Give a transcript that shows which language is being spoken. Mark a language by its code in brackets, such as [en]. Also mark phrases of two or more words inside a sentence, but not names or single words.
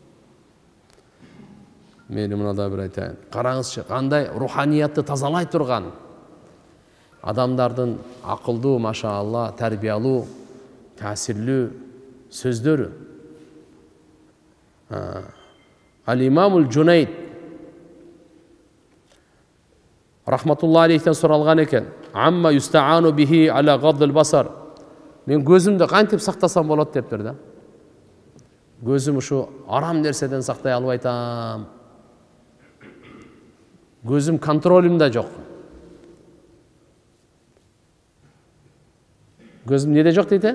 [ky] Мени мына да бир айтайын. Караңызчы, кандай руханиятты тазалай турган адамдардын акылдуу, машаалла, тарбиялуу, таасирлүү сөздөрү. Ал-Имамул Джунайд [ar] رحمة الله عليه [ky] суралган экен. [ar] أما يستعان به على غض البصر. [ky] Мен көзүмдү кантип сактасам болот дептир да. Көзүм ушу арам нерседен сактай албай атам. Көзүм контролюмда жок. Көзүм неде жок дейт?